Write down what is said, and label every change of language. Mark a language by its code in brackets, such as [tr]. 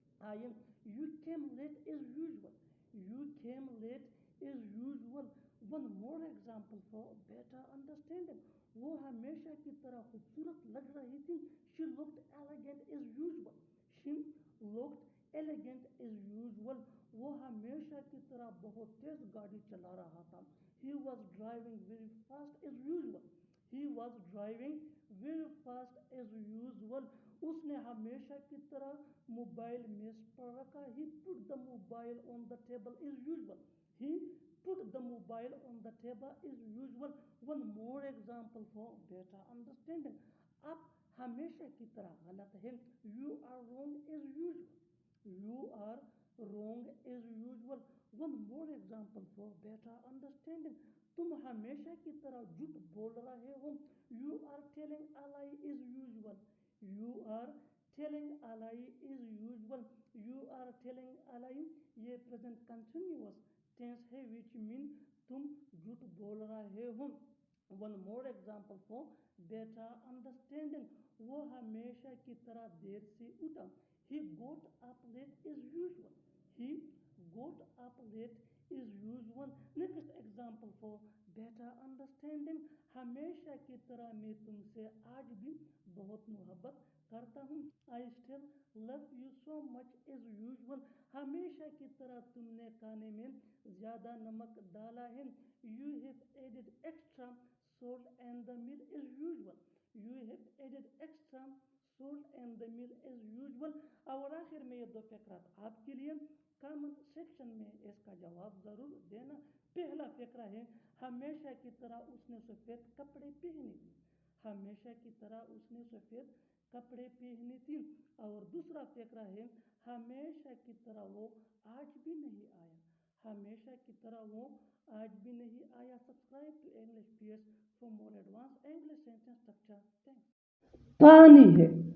[en] آئے۔ You came late as usual. You came late as usual. One more example for better understanding. [ur] وہ ہمیشہ کی طرح خوبصورت لگ رہی تھی۔ [en] She looked elegant as usual. She looked elegant as usual. [ur] وہ ہمیشہ کی طرح بہت تیز گاڑی چلا رہا تھا۔ [en] He was driving very fast as usual. He was driving very fast as usual. [ur] اس نے ہمیشہ کی طرح موبائل میز پر رکھا۔ [en] He put the mobile on the table as usual. He put the mobile on the table as usual. One more example for better understanding. [ur] آپ ہمیشہ کی طرح غلط ہیں۔ [en] You are wrong as usual. You are wrong as usual. One more example for better understanding. [ur] تم ہمیشہ کی طرح جھوٹ بول رہے ہو۔ [en] You are telling a lie as usual. You are telling a lie as usual. You are telling a lie یہ present continuous tense ہے which mean [ur] تم جھوٹ بول رہے ہو۔ [en] One more example for better understanding. [ur] وہ ہمیشہ کی طرح دیر سے اٹھا۔ [en] He got up late as usual. He got up late as usual. Next example for better understanding. [ur] ہمیشہ کی طرح میں تم سے آج بھی بہت محبت کرتا ہوں۔ [en] I still love you so much as usual. [ur] ہمیشہ کی طرح تم نے کھانے میں زیادہ نمک ڈالا ہے۔ [en] You have added extra salt and the meal as usual. You have added extra salt and the meal as usual. [ur] اور آخر میں یہ دو فقرات آپ کے لیے کامنٹ سیکشن میں اس کا جواب ضرور دینا۔ پہلا فقرہ ہے ہمیشہ کی طرح اس نے سفید کپڑے پہنے تھے۔ ہمیشہ کی طرح اس نے سفید کپڑے پہنے تھے۔ اور دوسرا فقرہ ہے ہمیشہ کی طرح وہ آج بھی نہیں آیا۔ ہمیشہ کی طرح وہ آج بھی نہیں آیا۔ [en] Subscribe to English pairs for more advance English sentence structure. Thanks. [ur] پانی ہے،